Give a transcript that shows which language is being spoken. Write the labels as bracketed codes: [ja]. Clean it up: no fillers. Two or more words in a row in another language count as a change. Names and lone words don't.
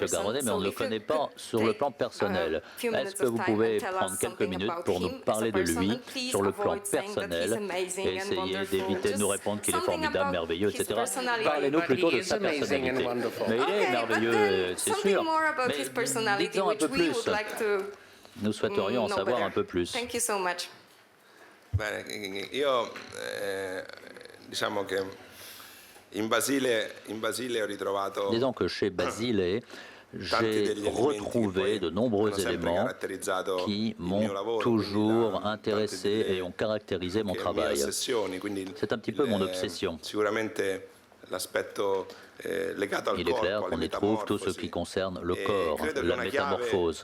[fr] Garrone, mais on ne le connaît pas sur le plan personnel. Est-ce que vous pouvez prendre quelques minutes pour nous parler de lui sur le plan personnel et essayer d'éviter de nous répondre qu'il est formidable, merveilleux, etc. Parlez-nous plutôt de sa personnalité. Mais il est merveilleux, c'est sûr. Mais dites-en un peu plus. Nous souhaiterions en savoir un peu plus. [it] Diciamo che in Basile ho ritrovato. [fr] Disons que chez Basile, j'ai retrouvé de nombreux éléments qui m'ont toujours intéressé et ont caractérisé mon travail. C'est un petit peu mon obsession. Il est clair qu'on y trouve tout ce qui concerne le corps, la métamorphose.